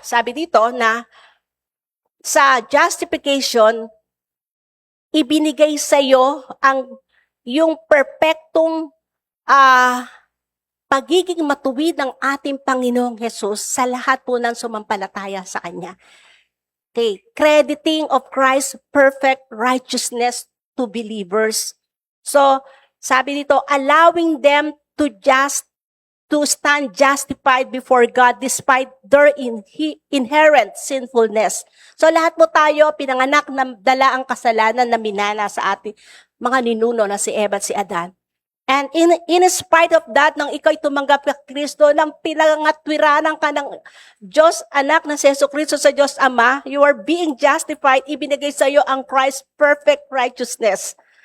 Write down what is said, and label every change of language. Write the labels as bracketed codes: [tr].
[tl] Sabi dito na sa justification, ibinigay sa'yo yung perfectong pagiging matuwid ng ating Panginoong Jesus sa lahat po ng sumampalataya sa Kanya. [en] Okay, crediting of Christ's perfect righteousness to believers. [tl] So, sabi dito, [en] allowing them to stand justified before God despite their inherent sinfulness. [tl] So, lahat mo tayo, pinanganak na dala ang kasalanan na minana sa ating mga ninuno na si Eva at si Adan. [en] And in spite of that, [tl] nang ikaw'y tumanggap kay Kristo, nang pinangatwiranan ka ng Diyos anak na si Jesu Kristo sa Diyos Ama, [en] you are being justified, [tl] ibinigay sa iyo ang [en] Christ's perfect righteousness.